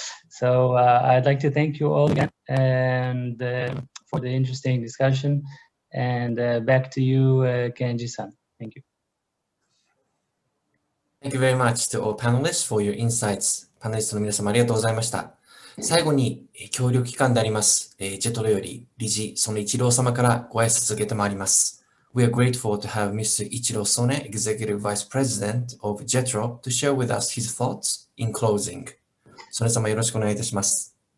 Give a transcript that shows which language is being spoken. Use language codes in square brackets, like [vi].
[en] So I'd like to thank you all again and for the interesting discussion. And back to you, Kenji-san. Thank you. Thank you very much to all panelists for your insights. [ja] パネリストの皆様ありがとうございました。最後に協力機関であります、JETROより理事、曽根一郎様からご挨拶を受けてまいります。 [en] We are grateful to have Mr. Ichiro Sone, Executive Vice President of JETRO, to share with us his thoughts in closing. [ja] 曽根様よろしくお願いいたします。